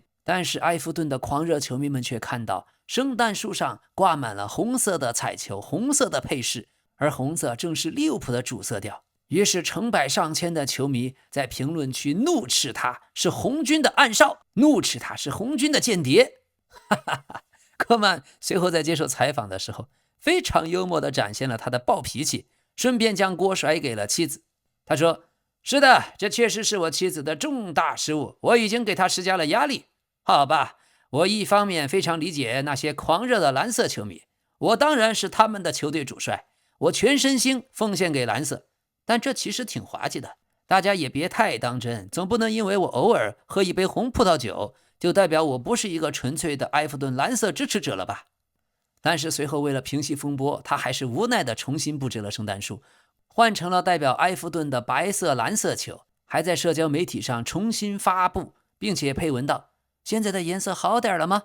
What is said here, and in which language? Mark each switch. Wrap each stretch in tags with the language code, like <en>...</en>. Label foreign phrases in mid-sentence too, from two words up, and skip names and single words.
<zh>但是埃弗頓的狂熱球迷們卻看到聖誕樹上掛滿了紅色的彩球，紅色的配飾，而紅色正是利物浦的主色調。於是成百上千的球迷在評論區怒斥他是紅軍的暗哨，怒斥他是紅軍的間諜。科曼隨後在接受採訪的時候，非常幽默地展現了他的暴脾气，順便將鍋甩給了妻子。他說：“是的，這確實是我妻子的重大失誤，我已經給她施加了壓力。好吧，我一方面非常理解那些狂熱的藍色球迷，我當然是他們的球隊主帥，我全身心奉獻給藍色。但這其實挺滑稽的，大家也別太當真，總不能因為我偶爾喝一杯紅葡萄酒，就代表我不是一個純粹的埃弗頓藍色支持者了吧？” 但是隨後為了平息風波，他還是無奈地重新布置了聖誕樹，換成了代表埃弗頓的白色藍色球，還在社交媒體上重新发布，並且配文道：“現在的顏色好點了嗎？”</zh>